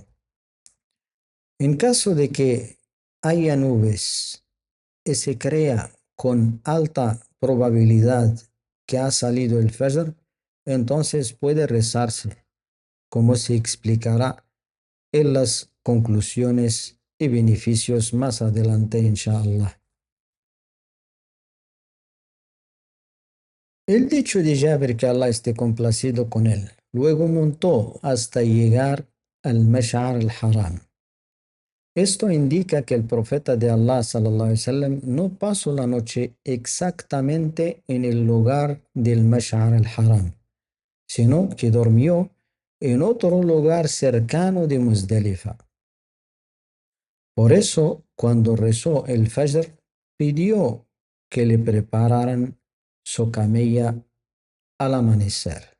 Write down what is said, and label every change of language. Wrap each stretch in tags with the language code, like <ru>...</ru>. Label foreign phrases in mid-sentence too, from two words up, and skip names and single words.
<es>En caso de que haya nubes y se crea con alta probabilidad que ha salido el Fajr, entonces puede rezarse, como se explicará en las conclusiones y beneficios más adelante, inshallah. El dicho de Jabir, que Allah esté complacido con él, luego montó hasta llegar al Mash'ar al-Haram. Esto indica que el profeta de Allah</es> <ar>صلى الله عليه وسلم</ar> <es>no pasó la noche exactamente en el lugar del Mash'ar al-Haram, sino que durmió en otro lugar cercano de Muzdalifa. Por eso, cuando rezó el Fajr, pidió que le prepararan su camella al amanecer.</es>